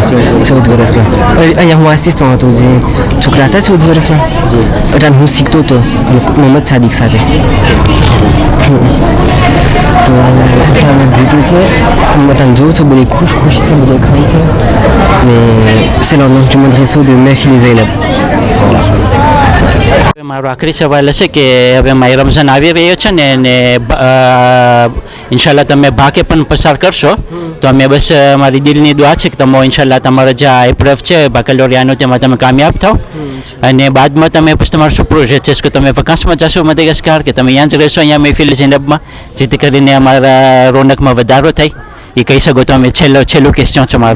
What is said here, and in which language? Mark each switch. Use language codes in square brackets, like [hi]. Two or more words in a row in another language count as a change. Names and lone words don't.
[gu] અહીંયા હું આસિસ્ટન્ટ હતો, જે છોકરા હતા 14 વર્ષના એટલે હું શીખતો હતો મોહમ્મદ સાદિક સાથે. તો ભેટું છે તમે જોઉં છો બધી ખુશીથી બધા ખાય છે ને [fr] c'est l'annonce du madrasso de Mehfil Zainab. [gu] મારો આખરી સવાલ હશે કે હવે માય રમઝાન આવી રહ્યો છે ને ઇન્શાલ્લાહ તમે ભાકે પણ પસાર કરશો તો અમે બસ મારી દિલની દુઆ છે કે તમે ઇન્શાલ્લાહ તમારો જે આ એપ્રફ છે બાકલોરિયાનો તેમાં તમે કામયાબ થાવ અને બાદમાં તમે પછી તમારો શું પ્રોજેક્ટ છે કે તમે વકાશમાં જશો મદાગાસ્કાર કે તમે અહીંયા જ રહેશો અહીંયા મહેફિલ ઝૈનબમાં જેથી કરીને અમારા રોનકમાં વધારો થાય એ કહી શકો તો અમે છેલ્લું ક્વેશ્ચન છે મારો.